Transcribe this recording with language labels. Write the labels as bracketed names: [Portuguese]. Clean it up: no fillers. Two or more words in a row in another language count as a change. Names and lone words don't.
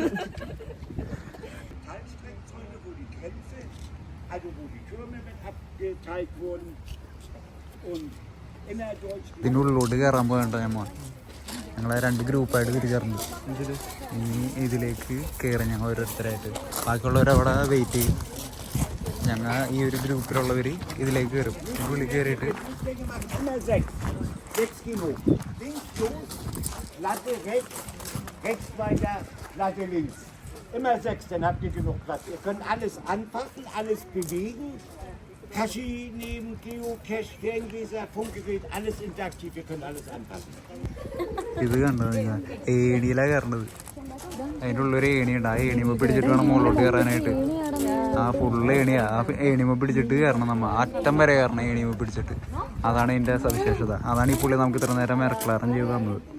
[Malayalam] ഇതിനുള്ളിലോട്ട് കയറാൻ പോകണ്ട. ഞങ്ങളെ 2 ഗ്രൂപ്പായിട്ട് തിരിച്ചറിഞ്ഞു. ഇതിലേക്ക് കയറി ഞങ്ങൾ ഓരോരുത്തരായിട്ട്, ബാക്കിയുള്ളവരവിടെ വെയിറ്റ് ചെയ്യും. ഞങ്ങൾ ഈ ഒരു ഗ്രൂപ്പിലുള്ളവർ ഇതിലേക്ക് കയറും. ഇതിനുള്ളിൽ കയറിയിട്ട് [German] Immer 6, dann habt ihr genug Platz. Ihr könnt alles anfassen, alles bewegen. Tasche nehmen, Geocache, Ferngläser, Funkgerät, alles interaktiv. Ihr könnt alles anfassen. [Malayalam] ഇത് കണ്ടത് നിങ്ങൾ ഏണിയിലാണ് കയറേണ്ടത്. അതിൻ്റെ ഉള്ളൊരു ഏണിയുണ്ട്. ആ ഏണിമ പിടിച്ചിട്ട് വേണം മുകളിലോട്ട് കയറാനായിട്ട്. ആ ഫുള്ള് ഏണിയാ. ആ ഏണിമ പിടിച്ചിട്ട് കയറണം. നമ്മൾ അറ്റം വരെ കയറണം ഏണിമ പിടിച്ചിട്ട്. അതാണ് ഇതിൻ്റെ സവിശേഷത. അതാണ് ഈ പുള്ളി നമുക്ക് ഇത്ര നേരം മെറക്ലാറം ചെയ്ത് തന്നത്.